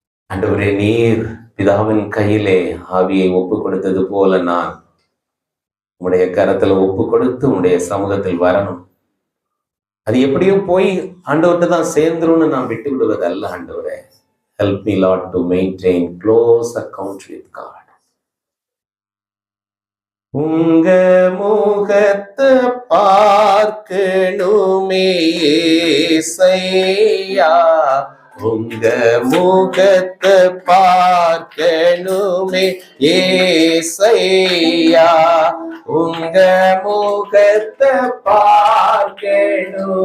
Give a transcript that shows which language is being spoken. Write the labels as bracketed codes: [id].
[ta] ஆண்டவரே நீர் பிதாவின் கையிலே ஆவியை ஒப்பு கொடுத்தது போல நான் உம்முடைய கரத்துல ஒப்பு கொடுத்து உம்முடைய சமூகத்தில் வரணும். அது எப்படியோ போய் ஆண்டவர்கிட்ட தான் சேர்ந்துரும்னு நான் விட்டு விடுவதல்ல. [en] ஆண்டவரே, help me Lord to maintain close account with God. [ta] உங்க முகத்தை பார்க்கணுமே ஏசையா, உங்க முகத்தை பார்க்கணுமே ஏசையா, உங்க முகத்தை பார்க்கணுமே